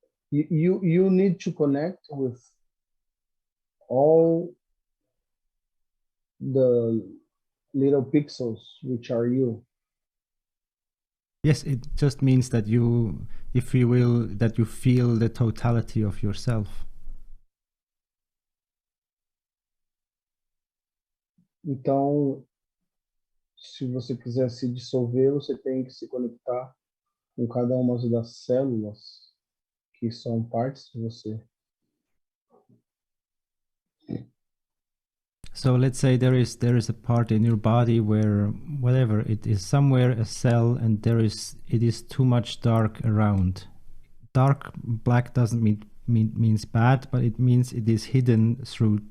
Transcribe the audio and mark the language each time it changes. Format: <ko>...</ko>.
<en>You need to connect with all the little pixels which are you. Yes, it just means that you, if you will, that you feel the totality of yourself.</en> <pt>Então, se você quiser se dissolver, você tem que se conectar com cada uma das células que são partes de você.</pt> <en>So let's say there is a part in your body where whatever it is, somewhere a cell, and it is too much dark around. Dark black doesn't means bad, but it means it is hidden through.</en>